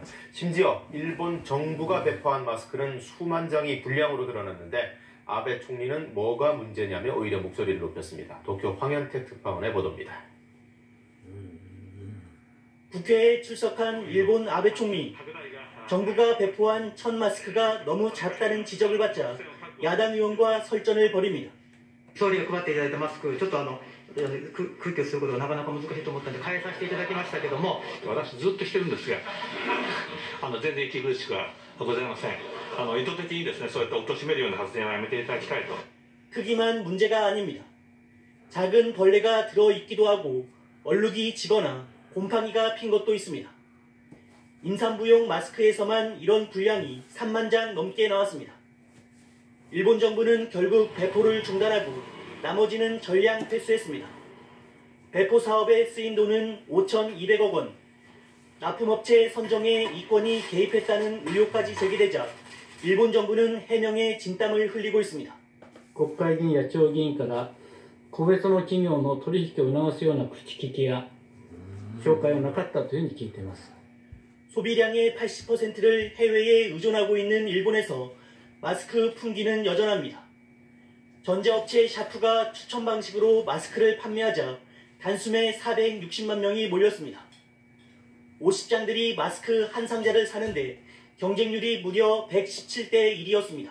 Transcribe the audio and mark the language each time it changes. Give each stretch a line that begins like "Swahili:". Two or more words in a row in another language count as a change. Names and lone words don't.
Korean: 심지어 일본 정부가 배포한 마스크는 수만 장이 불량으로 드러났는데 아베 총리는 뭐가 문제냐며 오히려 목소리를 높였습니다. 도쿄 황현택 특파원의 보도입니다. 국회에 출석한 일본 아베 총리. 정부가 배포한 첫 마스크가 너무 작다는 지적을 받자 야당 의원과 설전을 벌입니다.
Japanese: 総理が配っていただいたマスク、ちょっと空挙することがなかなか難しいと思ったので変えさせていただきましたけども、私ずっとしてるんですが、全然息苦しくはございません。意図的にですね、そういった貶めるような発言はやめていただきたいと。
Korean: 크기만 문제가 아닙니다. 작은 벌레가 들어있기도 하고 얼룩이 지거나 곰팡이가 핀 것도 있습니다. 임산부용 마스크에서만 이런 분량이 3만 장 넘게 나왔습니다. 일본 정부는 결국 배포를 중단하고 나머지는 전량 회수했습니다. 배포 사업에 쓰인 돈은 5,200억 원. 납품업체 선정에 이권이 개입했다는 의혹까지 제기되자 일본 정부는 해명에 진땀을 흘리고 있습니다.
Japanese: 国会議員や地方議員から個別の企業の取引を促すような口利きや紹介はなかったというふうに聞いています。
Korean: 소비량의 80%를 해외에 의존하고 있는 일본에서 마스크 품귀는 여전합니다. 전자업체 샤프가 추천 방식으로 마스크를 판매하자 단숨에 460만 명이 몰렸습니다. 50장들이 마스크 한 상자를 사는데 경쟁률이 무려 117대 1이었습니다.